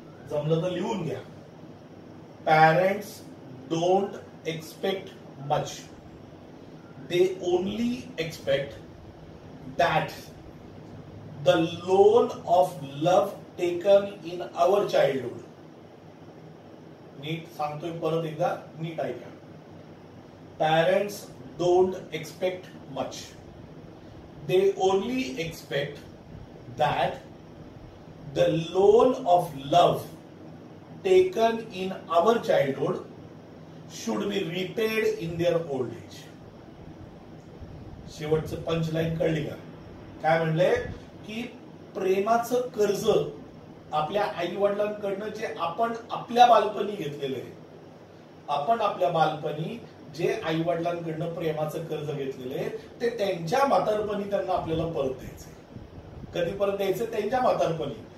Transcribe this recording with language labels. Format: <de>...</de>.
<mr>जमलं तर लिहून घ्या.</mr> <en>Parents don't expect much. They only expect that the loan of love taken in our childhood.</en> <mr>नीट सांगतोय परत एकदा, नीट ऐका.</mr> <en>Parents don't expect much. They only expect that the loan of love taken in our childhood should be repaid in their old age.</en> <mr>शेवटचं punchline कळली का? काय म्हणले की प्रेमाचं कर्ज आपल्या आई वडिलांकडनं जे आपण आपल्या बालपणी घेतलेलं आहे, आपण आपल्या बालपणी जे आई वडिलांकडनं प्रेमाचं कर्ज घेतलेले ते त्यांच्या म्हातारपणी त्यांना आपल्याला परत द्यायचे. कधी परत द्यायचे? त्यांच्या म्हातारपणी.</mr>